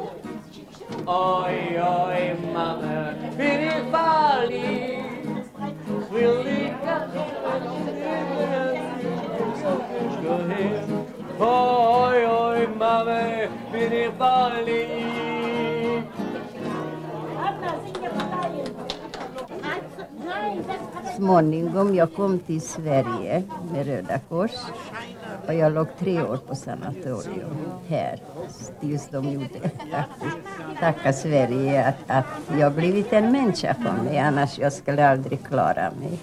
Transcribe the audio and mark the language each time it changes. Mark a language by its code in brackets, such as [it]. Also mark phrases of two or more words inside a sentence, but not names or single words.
[de] Oi, oi, Mama, bin ich verliebt. Will ich oi, oi, Mama, bin ich verliebt. [sv] Småningom, jag kom till Sverige med Röda Kors och jag låg 3 år på sanatorium här. Just de gjorde faktiskt. Tacka Sverige att jag blivit en människa för mig, annars jag skulle aldrig klara mig.